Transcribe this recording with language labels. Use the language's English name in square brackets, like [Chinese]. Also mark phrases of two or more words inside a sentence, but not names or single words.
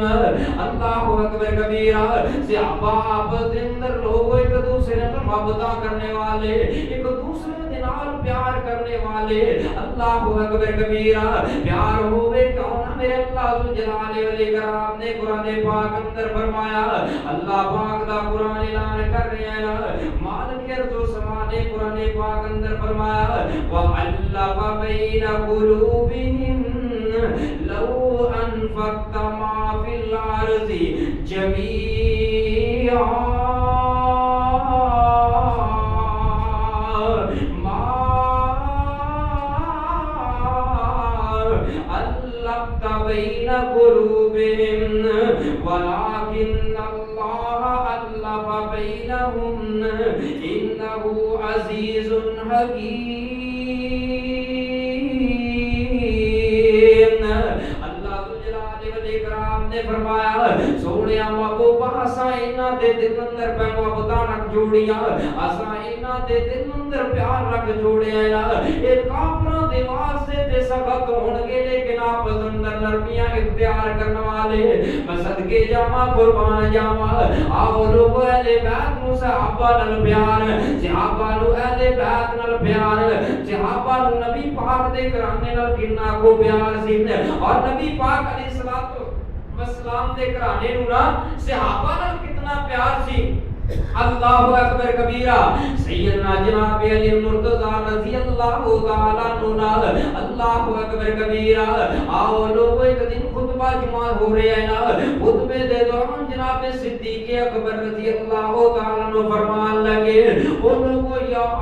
[Arabic] اللہ اکبر کبیرہ، [Punjabi] صحابہ آپس دے اندر لوگ ایک دوسرے سے محبت کرنے والے، ایک دوسرے دے نال پیار کرنے والے۔ [Arabic] اللہ اکبر کبیرہ، [Punjabi] پیار ہوئے کون؟ میرے اللہ [Arabic] ذوالجلال والاکرام [Punjabi] نے قرآن پاک اندر فرمایا، اللہ پاک دا قرآن اعلان کر رہے ہیں، مالک ارض و سما نے قرآن پاک اندر فرمایا، [Arabic] وَأَلَّفَ بَيْنَ قُلُوبِهِمْ لَوْ أَنفَقْتَ مَا فِي الْأَرْضِ جَمِيعًا أَلَّفْتَ بَيْنَ قُلُوبِهِمْ وَلَكِنَّ اللَّهَ أَلَّفَ بَيْنَهُمْ إِنَّهُ عَزِيزٌ حَكِيمٌ۔ [Punjabi] فرمایا سونیا محبوب اساں انہاں دے دل اندر محبتاں رکھ جوڑیاں، اساں انہاں دے دل اندر پیار رکھ جوڑیا، اے کافراں دے واسطے تے سخت ہون گے لیکن آپس اندر نرمیاں اختیار کرنے والے۔ میں صدقے جاواں قربان جاواں، آؤ لوگ اہل بیت نوں صحابہ نال پیار، صحابہ نوں اہل بیت نال پیار، صحابہ نوں نبی پاک دے گھرانے نال کتنا کو پیار سی، اور نبی پاک [Arabic] علیہ الصلوۃ والسلام [Punjabi] دے گھرانے نوں نا صحابہ نال کتنا پیار سی۔ [Arabic] اللہ اکبر کبیرہ، [Punjabi] سیدنا جناب علی مرتضی [Arabic] رضی اللہ تعالی عنہ [Punjabi] نال [Arabic] اللہ اکبر کبیرہ، [Punjabi] آؤ لوگ ایک دن خطبہ جمعہ ہو رہا ہے نا، خطبے دے دوران جناب صدیق اکبر [Arabic] رضی اللہ تعالی عنہ [Punjabi] فرمان لگے، او لوگو یا